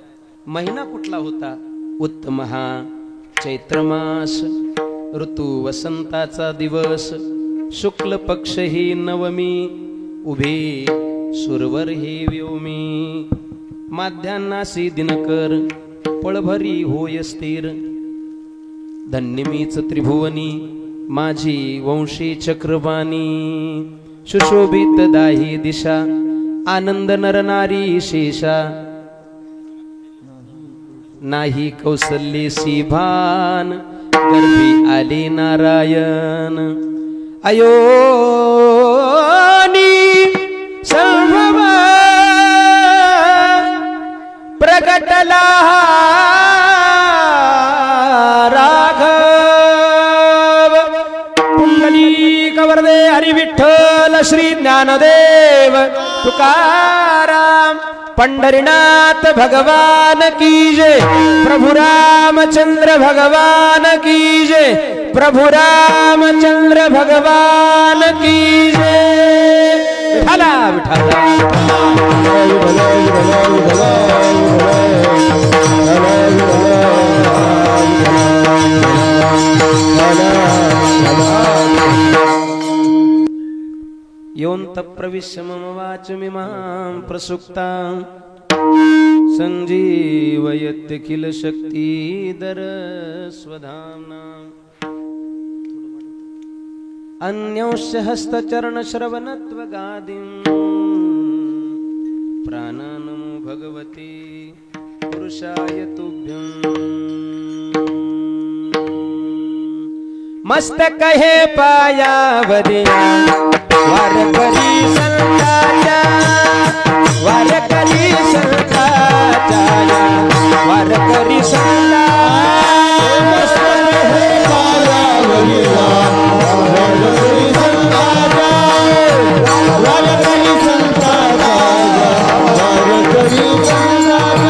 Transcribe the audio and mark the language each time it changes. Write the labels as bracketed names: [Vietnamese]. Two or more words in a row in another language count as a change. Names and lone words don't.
[Marathi] महिना कुठला होता? उत्तम हा चैत्रमास, ऋतू वसंताचा दिवस, शुक्ल पक्ष ही नवमी, उभे सुरवर हे व्योमी, माध्यान्नासी दिनकर, पळभरी होय स्थिर, धन्य मीच त्रिभुवनी, माझी वंशी चक्रवाणी, सुशोभित दाही दिशा, आनंद नरनारी शेषा, नाही कौसल्येसी भान, गर्भी आले नारायण, अयोनी संभव प्रगटला वरदे हरि विठ्ठल [Hindi] श्री ज्ञानदेव तुकाराम पंढरीनाथ भगवान की जय, प्रभु रामचंद्र भगवान की जय, प्रभु रामचंद्र भगवान की जय. [Marathi] विठ्ठला विठ्ठला [Sanskrit] योऽन्तः प्रविश्य मम वाचमिमां प्रसुप्तां सञ्जीवयत्यखिल शक्तिधर स्वधाम्ना. अन्योश्च हस्तचरणश्रवणत्वगादिं प्राणानमो भगवते पुरुषाय तुभ्यम्. [Marathi] मस्तक हे पायावरिया वार करी संताच्या, वार करी संताच्या, वार करी संता. मस्तक हे पायावरिया वार करी संताच्या, वार करी संताच्या, वार करी संताच्या.